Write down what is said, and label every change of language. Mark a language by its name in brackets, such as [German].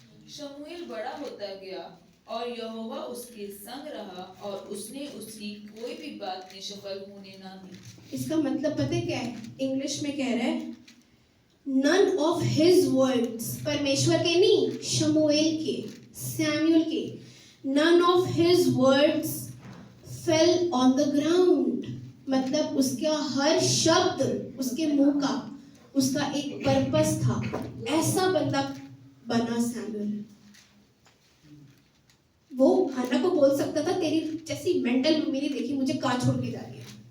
[Hindi] शमूएल बड़ा होता गया और यहोवा उसके संग रहा और उसने उसकी कोई भी बात निष्फल होने ना दी। इसका मतलब पता है क्या है? इंग्लिश में कह रहा है [English] none of his words, [Hindi] परमेश्वर के नहीं, शमूएल के, सैमुएल के, [English] none of his words fell on the ground. [Hindi] मतलब उसका हर शब्द उसके मुंह का उसका एक पर्पस था। ऐसा बंदा बना सैमुअल। वो हन्ना को बोल सकता था तेरी जैसी मेंटल मम्मी नहीं देखी, मुझे कहाँ छोड़ के जा रही है।